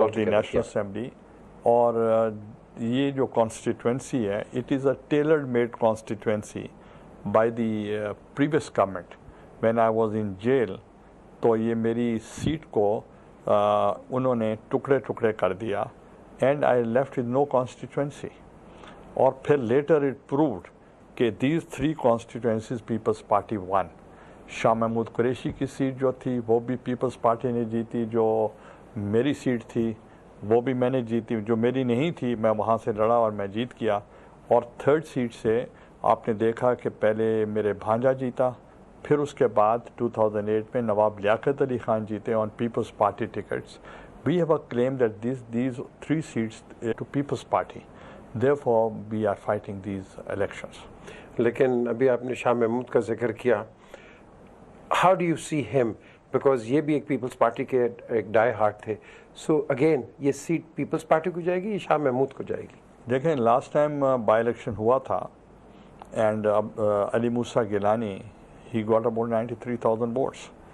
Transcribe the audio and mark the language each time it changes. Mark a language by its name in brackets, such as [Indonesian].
[English] of the National Assembly. [Urdu] اور یہ جو [English] constituency ہے it is a tailored made constituency by the previous government when I was in jail. [Urdu] تو یہ میری سیٹ کو انہوں نے ٹکڑے کر دیا [English] and I left with no constituency. [Urdu] اور پھر [English] later it proved کہ these 3 constituencies People's Party won. [Urdu] Shah Mahmood Qureshi کی سیٹ جو تھی وہ بھی پیپلز پارٹی نے جیتی, جو میری سیٹ تھی وہ بھی میں نے جیتی, جو میری نہیں تھی میں وہاں سے لڑا اور میں جیت گیا. اور 3rd سیٹ سے آپ نے دیکھا کہ پہلے میرے بھانجا جیتا, پھر اس کے بعد 2008 میں نواب لیاقت علی خان جیتے [English] On People's Party tickets. We have a claim that these 3 seats to People's Party. Therefore, we are fighting these elections. [Urdu] لیکن ابھی آپ نے شاہ محمود کا ذکر کیا. [English] How do you see him? [Urdu] بیکاز یہ بھی ایک پیپلز پارٹی کے ایک ڈائی ہارٹ تھے. سو اگین یہ سیٹ پیپلز پارٹی کو جائے گی یا شاہ محمود کو جائے گی؟ [English] دیکھیں last time by election ہوا تھا and Ali Musa Gilani he got about 93,000 votes.